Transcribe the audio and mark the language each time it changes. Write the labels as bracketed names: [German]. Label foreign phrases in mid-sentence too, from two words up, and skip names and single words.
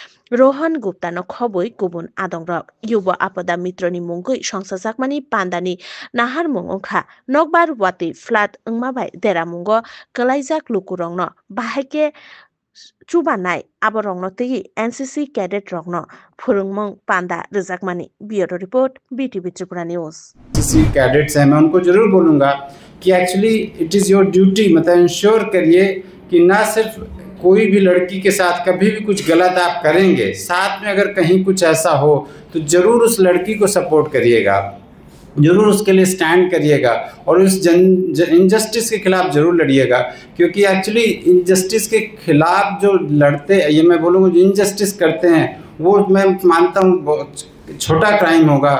[Kok Borok] Rohan Gupta no khoboi kubun adongrok yubo apoda mitroni mungoi songsajakmani pandani nahar mungongkha nokbar wati flat ungmabai dera mungo kalaijak lukurongno bahake chubanai aborongno tegi NCC cadet rongno phurungmung panda rijakmani [English] bureau report [Kok Borok] BTV Tripura News [Hindi] NCC कैडेट्स हैं मैं उनको जरूर बोलूँगा कि [English] actually it is your duty [Hindi] मतलब इंश्योर करिए कि ना सिर्फ कोई भी लड़की के साथ कभी भी कुछ गलत आप करेंगे साथ में अगर कहीं कुछ ऐसा हो तो ज़रूर उस लड़की को सपोर्ट करिएगा जरूर उसके लिए स्टैंड करिएगा और उस इनजस्टिस के खिलाफ जरूर लड़िएगा क्योंकि एक्चुअली इनजस्टिस के खिलाफ जो लड़ते ये मैं बोलूँगा जो इनजस्टिस करते हैं वो मैं मानता हूँ छोटा क्राइम होगा